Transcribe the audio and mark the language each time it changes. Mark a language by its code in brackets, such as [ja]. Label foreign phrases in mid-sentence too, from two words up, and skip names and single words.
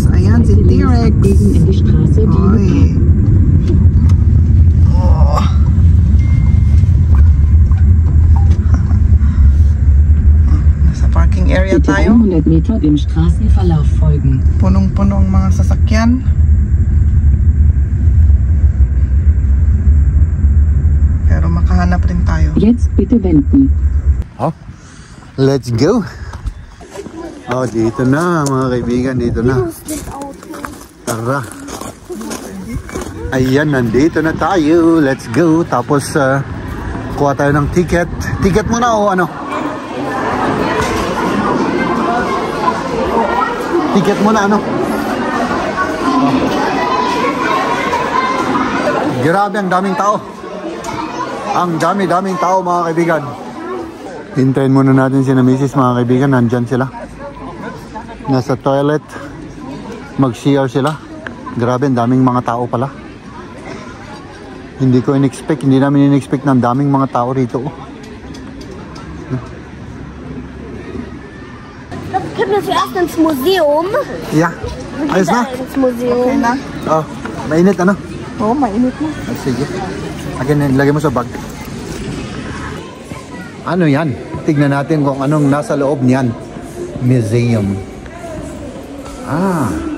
[tl] Ayan, si T-Rex. Oy. Area tayo. [de] 100 Meter dem Straßenverlauf folgen. [tl] Punong-puno ang mga sasakyan. Pero makahanap rin tayo. [de] Jetzt bitte wenden. [en] Let's go. [tl] Dito na mga kaibigan, dito na. Tara. Ayan, nandito na tayo. [en] Let's go. [tl] Tapos kuha tayo ng ticket. Ticket muna o ano? Ticket muna, Grabe, ang daming tao. Ang dami-daming tao, mga kaibigan. Hintayin muna natin si Mrs. mga kaibigan. Nandyan sila. Nasa toilet. Mag-CR sila. Grabe, ang daming mga tao pala. Hindi namin in-expect na ang daming mga tao rito. [de] Können wir zuerst ins Museum? [en] Yeah. [tl] Ayos na? [de] Ins Museum. [tl] Okay na? Mainit, Oo, mainit na. Sige. Again, lagay mo sa bag. Ano yan? Tignan natin kung anong nasa loob niyan. Museum. Aha.